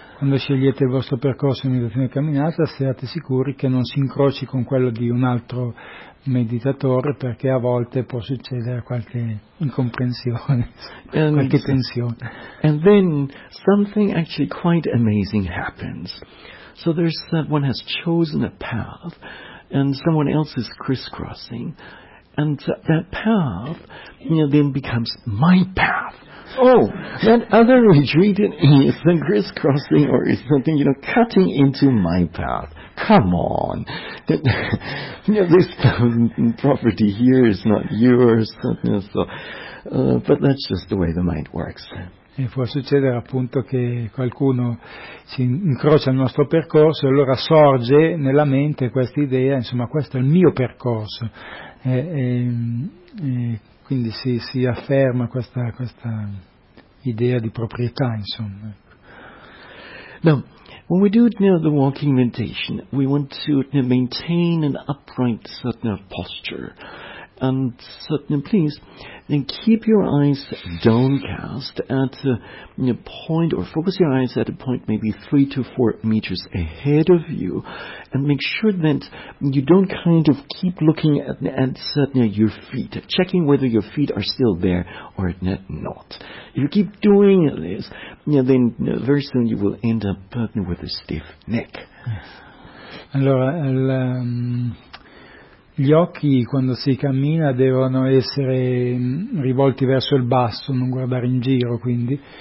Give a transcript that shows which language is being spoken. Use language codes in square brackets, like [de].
[it] Quando scegliete il vostro percorso di meditazione e camminata, siate sicuri che non si incroci con quello di un altro meditatore, perché a volte può succedere qualche incomprensione, qualche tensione. [en] And then something actually quite amazing happens. So there's that one has chosen a path, and someone else is crisscrossing, and that path then becomes my path. Oh, that other retreatant is then crisscrossing or is something, cutting into my path. Come on. This property here is not yours. But that's just the way the mind works. [it] E può succedere appunto che qualcuno si incrocia al nostro percorso e allora sorge nella mente questa idea, insomma, questo è il mio percorso. Quindi si afferma questa idea di proprietà, insomma. [en] Now, when we do the walking meditation, we want to maintain an upright certain posture. And certain, please, then keep your eyes downcast at a point, or focus your eyes at a point maybe 3 to 4 meters ahead of you, and make sure that you don't kind of keep looking at your feet, checking whether your feet are still there or not. If you keep doing this, then very soon you will end up with a stiff neck. [it] Allora, gli occhi quando si cammina devono essere rivolti verso il basso, non guardare in giro, quindi